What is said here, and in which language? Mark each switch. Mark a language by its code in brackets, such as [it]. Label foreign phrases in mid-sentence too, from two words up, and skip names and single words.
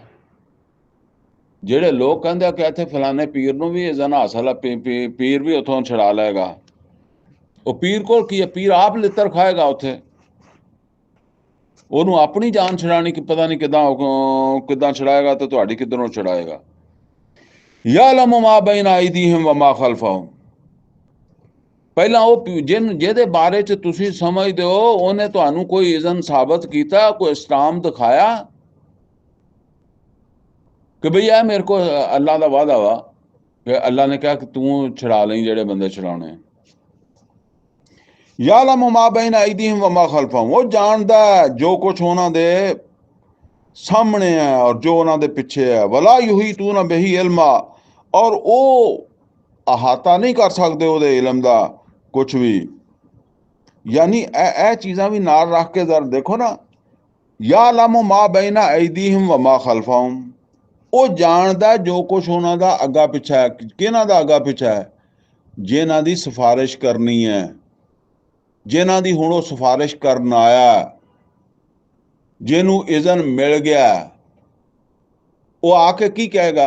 [pa] ਜਿਹੜੇ ਲੋਕ ਕਹਿੰਦੇ ਆ ਕਿ ਇੱਥੇ ਫਲਾਣੇ ਪੀਰ ਨੂੰ ਵੀ ਇਜ਼ਨ ਹਾਸਲ ਹੈ, ਪੀਰ ਵੀ ਉੱਥੋਂ ਛੁਡਾ ਲਏਗਾ, ਉਹ ਪੀਰ ਕੋਲ ਕੀ ਹੈ? ਪੀਰ ਆਪ ਲਿੱਤਰ ਖਾਏਗਾ ਉੱਥੇ, ਉਹਨੂੰ ਆਪਣੀ ਜਾਨ ਛੁਡਾਣੀ ਕਿ ਪਤਾ ਨਹੀਂ ਕਿੱਦਾਂ ਛੁਡਾਏਗਾ ਤੇ ਤੁਹਾਡੀ ਕਿੱਧਰੋਂ ਛੁਡਾਏਗਾ। [ar] يعلم ما بين أيديهم وما خلفهم, [pa] ਪਹਿਲਾਂ ਉਹ ਜਿਹਦੇ ਬਾਰੇ 'ਚ ਤੁਸੀਂ ਸਮਝਦੇ ਹੋ ਉਹਨੇ ਤੁਹਾਨੂੰ ਕੋਈ ਇਜ਼ਨ ਸਾਬਤ ਕੀਤਾ, ਕੋਈ ਇਸਲਾਮ ਦਿਖਾਇਆ ਕਿ ਬਈ ਇਹ ਮੇਰੇ ਕੋਲ ਅੱਲਾ ਦਾ ਵਾਅਦਾ ਵਾ ਕਿ ਅੱਲਾ ਨੇ ਕਿਹਾ ਕਿ ਤੂੰ ਛੁਡਾ ਲਈ ਜਿਹੜੇ ਬੰਦੇ ਛੁਡਾਉਣੇ। [ar] يعلم ما بين أيديهم وما خلفهم, [pa] ਉਹ ਜਾਣਦਾ ਜੋ ਕੁਛ ਉਹਨਾਂ ਦੇ ਸਾਹਮਣੇ ਹੈ ਔਰ ਜੋ ਉਹਨਾਂ ਦੇ ਪਿੱਛੇ ਹੈ। [ar] ولا يحيطون به علما, [pa] ਔਰ ਉਹ ਅਹਾਤਾ ਨਹੀਂ ਕਰ ਸਕਦੇ ਉਹਦੇ ਇਲਮ ਦਾ ਕੁਛ ਵੀ। ਯਾਨੀ ਇਹ ਚੀਜ਼ਾਂ ਵੀ ਨਾਲ ਰੱਖ ਕੇ ਜ਼ਰਾ ਦੇਖੋ ਨਾ। [ar] يعلم ما بين أيديهم وما خلفهم, [pa] ਉਹ ਜਾਣਦਾ ਜੋ ਕੁਛ ਉਹਨਾਂ ਦਾ ਅੱਗਾ ਪਿੱਛਾ ਹੈ। ਕਿਹਨਾਂ ਦਾ ਅੱਗਾ ਪਿੱਛਾ ਹੈ? ਜਿਨ੍ਹਾਂ ਦੀ ਸਿਫਾਰਿਸ਼ ਕਰਨੀ ਹੈ, ਜਿਨ੍ਹਾਂ ਦੀ ਹੁਣ ਉਹ ਸਿਫਾਰਿਸ਼ ਕਰਨ ਆਇਆ, ਜਿਹਨੂੰ ਇਜ਼ਨ ਮਿਲ ਗਿਆ, ਉਹ ਆ ਕੇ ਕੀ ਕਹੇਗਾ?